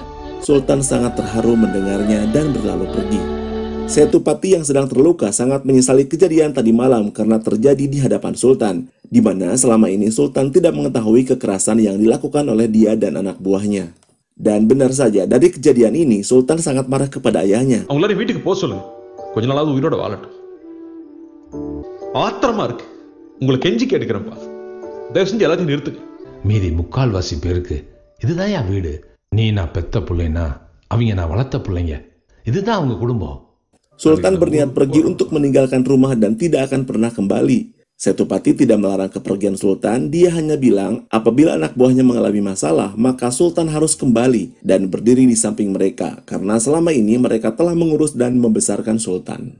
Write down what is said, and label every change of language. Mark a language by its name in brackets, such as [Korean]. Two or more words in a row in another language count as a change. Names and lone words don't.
[Indonesian] Sultan sangat terharu mendengarnya dan berlalu pergi. Setupati yang sedang terluka sangat menyesali kejadian tadi malam karena terjadi di hadapan Sultan, di mana selama ini Sultan tidak mengetahui kekerasan yang dilakukan oleh dia dan anak buahnya. Dan benar saja, dari kejadian ini Sultan sangat marah kepada ayahnya. [Tamil] அவங்கள வீட்டுக்கு போக சொல்லுங்க. கொஞ்ச நாளாவது உயிரோட வாழட்டும். ஆத்திரமா இருக்கு. உங்களை கெஞ்சி கேட்டுக்கிறேன்ப்பா. தயவு செஞ்சு எல்லாத்தையும் நிறுத்துங்க. மீதி முக்கால்வாசி பேருக்கு இதுதான் என் வீடு. நீ நான் பெத்த பிள்ளைனா அவங்க நான் வளர்த்த பிள்ளைங்க. இதுதான் அவங்க குடும்பம். [Indonesian] Sultan berniat pergi untuk meninggalkan rumah dan tidak akan pernah kembali. Setupati tidak melarang kepergian Sultan, dia hanya bilang apabila anak buahnya mengalami masalah, maka Sultan harus kembali dan berdiri di samping mereka, karena selama ini mereka telah mengurus dan membesarkan Sultan.